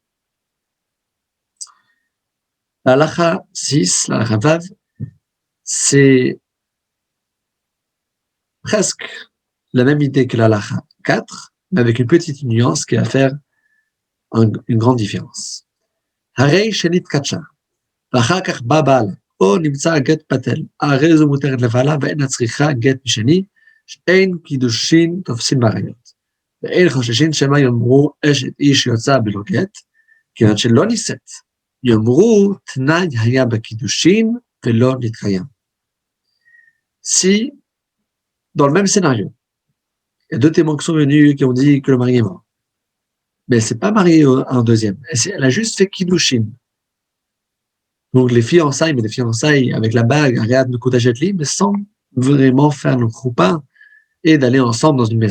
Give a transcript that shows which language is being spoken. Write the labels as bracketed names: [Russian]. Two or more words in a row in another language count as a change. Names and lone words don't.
[French] La halakha 6, la halakha vav, c'est presque la même idée que la halakha 4, mais avec une petite nuance qui va faire une grande différence. [Hebrew] הרי שנישאת כך, ואחר כך בא בעלה, או נמצא גט פתל, הרי זו מותרת לבעלה ואין צריכה גט משני, שאין קידושין תופסין בעריות. ואין חוששין שמא יאמרו אשת איש יוצא בלא גט, כיוון שלא נישאת, יאמרו תנאי היה בקידושין ולא נתקיים. [French] Si, dans le même scénario, il y a deux témoins qui sont venus qui ont dit que le mari est mort, mais elle s'est pas mariée à un deuxième, elle a juste fait kiddushin. Donc les fiançailles, mais les fiançailles avec la bague, Ariad Nukotajetli, mais sans vraiment faire le choupa et d'aller ensemble dans une maison.